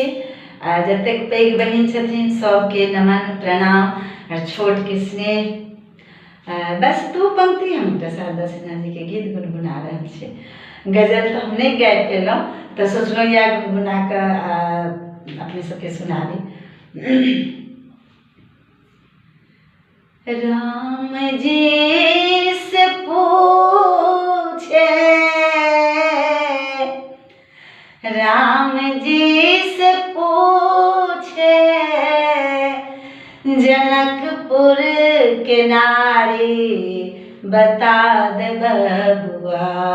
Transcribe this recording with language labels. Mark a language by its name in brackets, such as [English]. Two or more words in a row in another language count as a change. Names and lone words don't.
[Maithili] जतेक पैघ बहिन छथिन सबके नमन प्रणाम और छोट के स्नेह। बस दू पंक्ति हम शारदा सिन्हा जी के गीत गुनगुना रहे छी। गजल तो हम नहीं गाबि पेलहुँ तो सोचलहुँ या गुनगुना कऽ अपने सबके सुनाबी। राम जी से पूछे, राम जी से पूछे जनकपुर के नारी बता दे बबुआ।